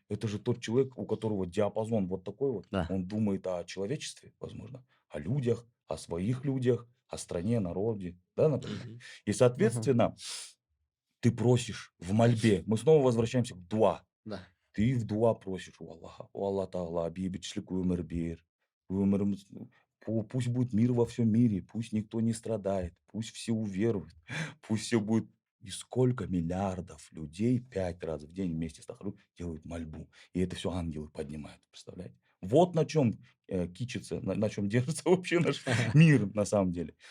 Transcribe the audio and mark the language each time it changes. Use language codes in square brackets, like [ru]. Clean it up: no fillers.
[ru] Это же тот человек, у которого диапазон вот такой вот. Да. Он думает о человечестве, возможно, о людях, о своих людях, о стране, народе, да, например. Мгм. И, Мгм. соответственно, ты просишь в мольбе. Мы снова возвращаемся к дуа. Да. Ты в дуа просишь у Аллаха. [kk] О Аллах Тағала, бейбітшілік өмір бер. Өміріміз, [ru] пусть будет мир во всем мире, пусть никто не страдает, пусть все уверуют, пусть все будет. И сколько миллиардов людей 5 раз в день вместе с Тахару делают мольбу. И это все ангелы поднимают, представляете? Вот на чем кичится, на чем держится вообще наш мир на самом деле.